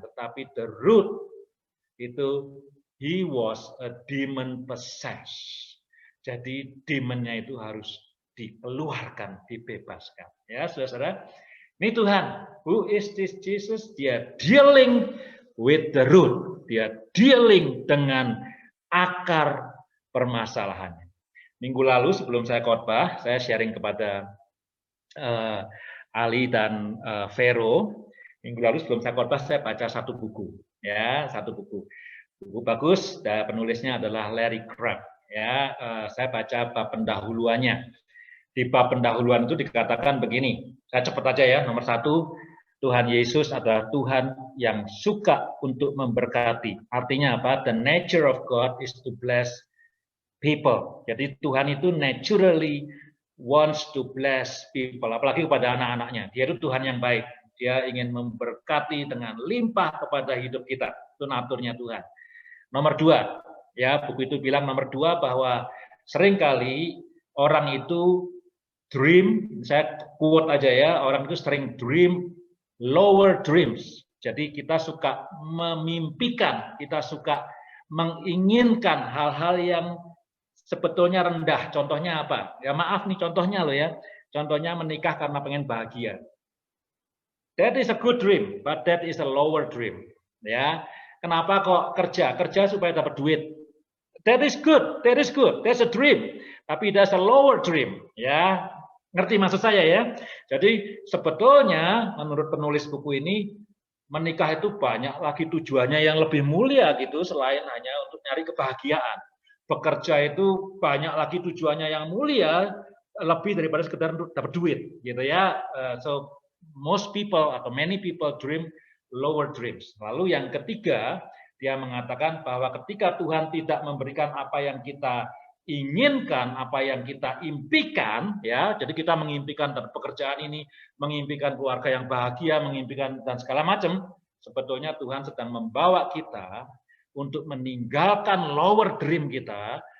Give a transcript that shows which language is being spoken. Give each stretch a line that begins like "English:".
Indonesian: Tetapi
English: the root
Indonesian: itu,
English: he was a demon possessed.
Indonesian: Jadi demonnya itu harus dikeluarkan, dibebaskan. Ya, saudara-saudara. Ini
English: Tuhan, who is this Jesus?
Indonesian: Dia
English: dealing with the root.
Indonesian: Dia dealing dengan akar permasalahannya. Minggu lalu sebelum saya khotbah, saya sharing kepada Ali dan Vero. Minggu lalu sebelum saya khotbah, saya baca satu buku, ya, satu buku bagus. Dan penulisnya adalah Larry Crabb. Ya, saya baca bab pendahuluannya. Di bab pendahuluan itu dikatakan begini. Saya cepat aja ya. Nomor 1, Tuhan Yesus adalah Tuhan yang suka untuk memberkati. Artinya apa?
English: The nature of God is to bless people.
Indonesian: Jadi Tuhan itu
English: naturally wants to bless people,
Indonesian: apalagi kepada anak-anaknya. Dia itu Tuhan yang baik. Dia ingin memberkati dengan limpah kepada hidup kita. Itu naturnya Tuhan. Nomor 2, ya, buku itu bilang nomor 2 bahwa seringkali orang itu dream, saya quote aja ya, orang itu sering
English: dream lower dreams.
Indonesian: Jadi kita suka memimpikan, kita suka menginginkan hal-hal yang sebetulnya rendah. Contohnya apa? Ya maaf nih contohnya loh ya. Contohnya menikah karena pengen bahagia.
English: That is a good dream, but that is a lower dream.
Indonesian: Ya. Kenapa kok kerja? Kerja supaya dapat duit.
English: That is good. That is good. That's a dream.
Indonesian: Tapi
English: that's a lower dream.
Indonesian: Ya. Ngerti maksud saya ya? Jadi sebetulnya menurut penulis buku ini, menikah itu banyak lagi tujuannya yang lebih mulia gitu selain hanya untuk nyari kebahagiaan. Bekerja itu banyak lagi tujuannya yang mulia lebih daripada sekedar untuk dapat duit gitu ya.
English: So most people
Indonesian: atau
English: many people dream lower dreams.
Indonesian: Lalu yang ketiga, dia mengatakan bahwa ketika Tuhan tidak memberikan apa yang kita inginkan, apa yang kita impikan, ya, jadi kita mengimpikan pekerjaan ini, mengimpikan keluarga yang bahagia, mengimpikan dan segala macam, sebetulnya Tuhan sedang membawa kita untuk meninggalkan
English: lower dream
Indonesian: kita